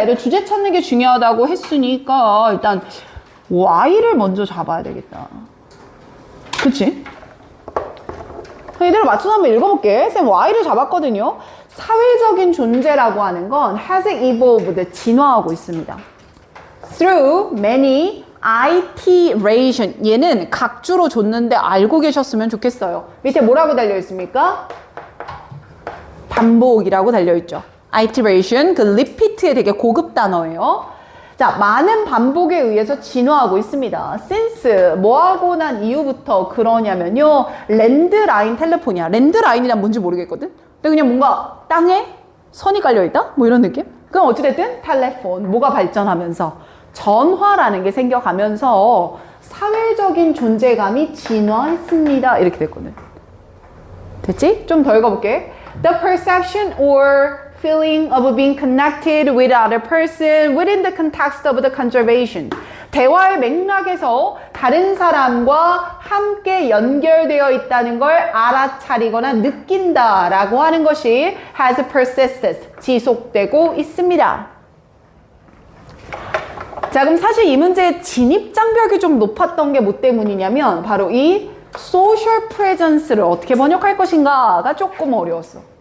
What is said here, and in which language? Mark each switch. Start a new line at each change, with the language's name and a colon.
Korean: 얘를 주제 찾는 게 중요하다고 했으니까 일단 Y를 먼저 잡아야 되겠다. 그치? 이대로 맞춰서 한번 읽어볼게. 쌤 Y를 잡았거든요. 사회적인 존재라고 하는 건
English: has evolved,
Korean: 진화하고 있습니다.
English: Through many iteration.
Korean: 얘는 각주로 줬는데 알고 계셨으면 좋겠어요. 밑에 뭐라고 달려있습니까? 반복이라고 달려있죠. iteration, 그 repeat의 되게 고급 단어예요. 자, 많은 반복에 의해서 진화하고 있습니다. since 뭐하고 난 이후부터 그러냐면요. 랜드라인 텔레폰이야. 랜드라인이란 뭔지 모르겠거든? 근데 그냥 뭔가 땅에 선이 깔려있다? 뭐 이런 느낌? 그럼 어찌됐든 텔레폰, 뭐가 발전하면서 전화라는 게 생겨가면서 사회적인 존재감이 진화했습니다. 이렇게 됐거든. 됐지? 좀 더 읽어볼게.
English: The perception or feeling of being connected with other person within the context of the conservation.
Korean: 대화의 맥락에서 다른 사람과 함께 연결되어 있다는 걸 알아차리거나 느낀다라고 하는 것이
English: has persisted,
Korean: 지속되고 있습니다. 자, 그럼 사실 이 문제의 진입장벽이 좀 높았던 게 뭐 때문이냐면 바로 이 social presence를 어떻게 번역할 것인가가 조금 어려웠어.